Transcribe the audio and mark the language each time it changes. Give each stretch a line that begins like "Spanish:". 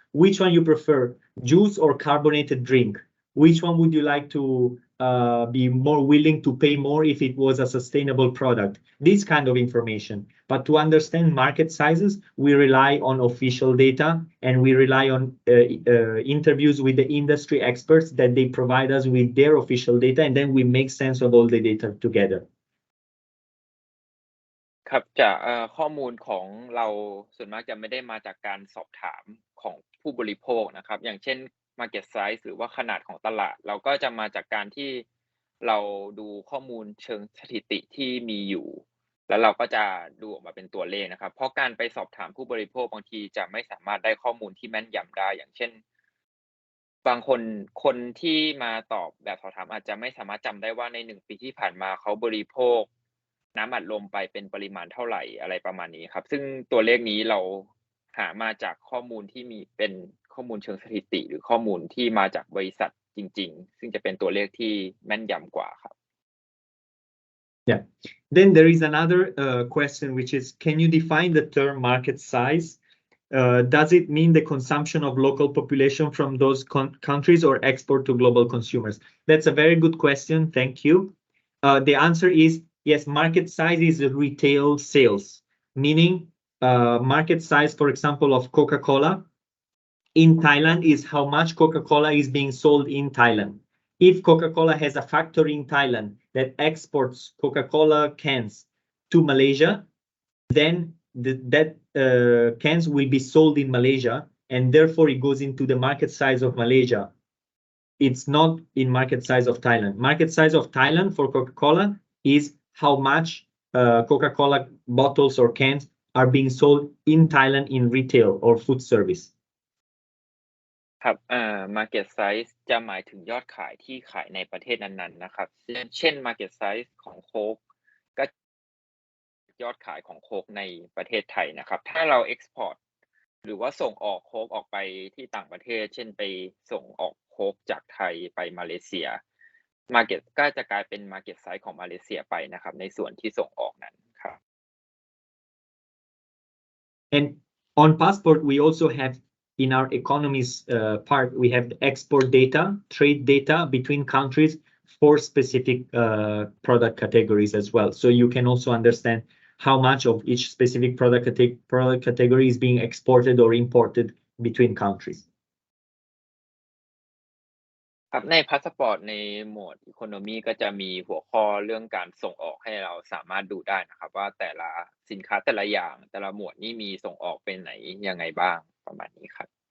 English: Which one you prefer, juice or carbonated drink? Which one would you like to be more willing to pay more if it was a sustainable product? This kind of information. But to understand market sizes, we rely on official data and we rely on interviews with the industry experts that they provide us with their official data, and then we make sense of all the data together.
Thai: ครับจากข้อมูลของเราส่วนมากจะไม่ได้มาจากการสอบถามของผู้บริโภคนะครับ อย่างเช่น market size หรือว่าขนาดของตลาด เราก็จะมาจากการที่เราดูข้อมูลเชิงสถิติที่มีอยู่ แล้วเราก็จะดูออกมาเป็นตัวเลขนะครับ เพราะการไปสอบถามผู้บริโภคบางทีจะไม่สามารถได้ข้อมูลที่แม่นยำได้ อย่างเช่น บางคนที่มาตอบแบบสอบถามอาจจะไม่สามารถจำได้ว่าใน1ปีที่ผ่านมาเขาบริโภคน้ำอัดลมไปเป็นปริมาณเท่าไหร่อะไรประมาณนี้ครับ ซึ่งตัวเลขนี้เราหามาจากข้อมูลที่มีเป็นข้อมูลเชิงสถิติ หรือข้อมูลที่มาจากบริษัทจริงๆซึ่งจะเป็นตัวเลขที่แม่นยำกว่าครับ
English: Yeah. Then there is another question, which is, can you define the term market size? Does it mean the consumption of local population from those countries or export to global consumers? That's a very good question. Thank you. The answer is yes, market size is retail sales, meaning market size, for example, of Coca-Cola in Thailand is how much Coca-Cola is being sold in Thailand. If Coca-Cola has a factory in Thailand that exports Coca-Cola cans to Malaysia, then that cans will be sold in Malaysia, and therefore it goes into the market size of Malaysia. It's not in market size of Thailand. Market size of Thailand for Coca-Cola is how much Coca-Cola bottles or cans are being sold in Thailand in retail or food service.
Thai: ครับmarket size จะหมายถึงยอดขายที่ขายในประเทศนั้นๆนะครับเช่น market size ของโค้กก็ยอดขายของโค้กในประเทศไทยนะครับถ้าเรา export หรือว่าส่งออกโค้กออกไปที่ต่างประเทศเช่นไปส่งออกโค้กจากไทยไปมาเลเซีย market ก็จะกลายเป็น market size ของมาเลเซียไปนะครับในส่วนที่ส่งออกนั้นครับ
English: And on passport we also have in our economies part, we have export data, trade data between countries for specific product categories as well. So you can also understand how much of each specific product category is being exported or imported between countries.
Thai: ครับในพาสปอร์ตในหมวด Economy ก็จะมีหัวข้อเรื่องการส่งออกให้เราสามารถดูได้นะครับว่าแต่ละสินค้าแต่ละอย่างแต่ละหมวดนี้มีส่งออกไปไหนยังไงบ้างประมาณนี้ครับ